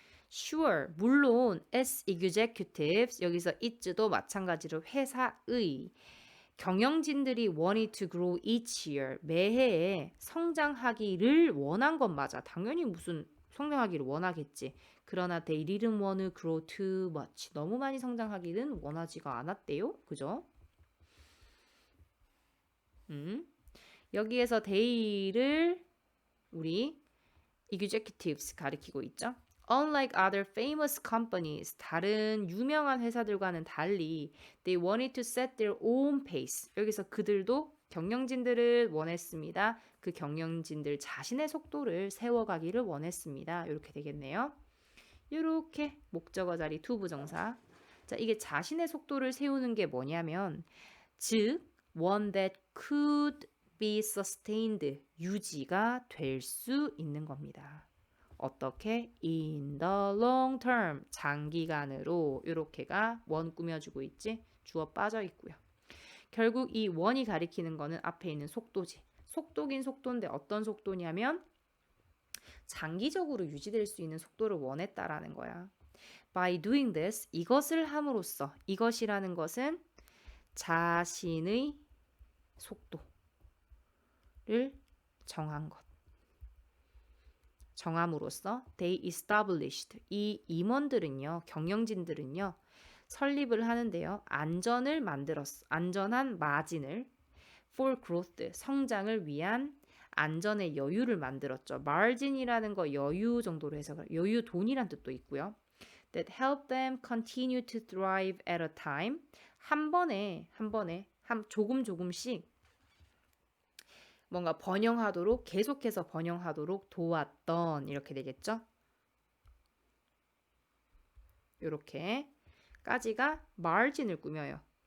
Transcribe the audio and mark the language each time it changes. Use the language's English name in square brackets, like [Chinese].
[English] Sure, [Korean] 물론 [English] as executives, [Korean] 여기서 it도 마찬가지로 회사의 경영진들이 [English] wanted to grow each year, [Korean] 매해에 성장하기를 원한 건 맞아. 당연히 무슨 성장하기를 원하겠지. 그러나 [English] they didn't want to grow too much. [Korean] 너무 많이 성장하기는 원하지가 않았대요. 그죠? 여기에서 they를 우리 executives 가리키고 있죠. [English] Unlike other famous companies, [Korean] 다른 유명한 회사들과는 달리 [English] they wanted to set their own pace. [Korean] 여기서 그들도 경영진들을 원했습니다. 그 경영진들 자신의 속도를 세워가기를 원했습니다. 이렇게 되겠네요. 이렇게 목적어 자리 투부정사. 자, 이게 자신의 속도를 세우는 게 뭐냐면 즉 [English] one that could be sustained, [Korean] 유지가 될 수 있는 겁니다. 어떻게? [English] In the long term, [Korean] 장기간으로. 이렇게가 원 꾸며주고 있지. 주어 빠져 있고요. 결국 이 원이 가리키는 거는 앞에 있는 속도지. 속도긴 속도인데 어떤 속도냐면 장기적으로 유지될 수 있는 속도를 원했다라는 거야. [English] By doing this, [Korean] 이것을 함으로써, 이것이라는 것은 자신의 속도를 정한 것. 정함으로써 [English] they established, [Korean] 이 임원들은요, 경영진들은요, 설립을 하는데요. 안전을 만들었어. 안전한 마진을 [English] for growth, [Korean] 성장을 위한 안전의 여유를 만들었죠. margin이라는 거 여유 정도로 해석을, 여유 돈이란 뜻도 있고요. [English] that help them continue to thrive at a time. [Korean] 한 번에 조금씩 뭔가 번영하도록, 계속해서 번영하도록 도왔던, 이렇게 되겠죠. 이렇게까지가 margin을 꾸며요.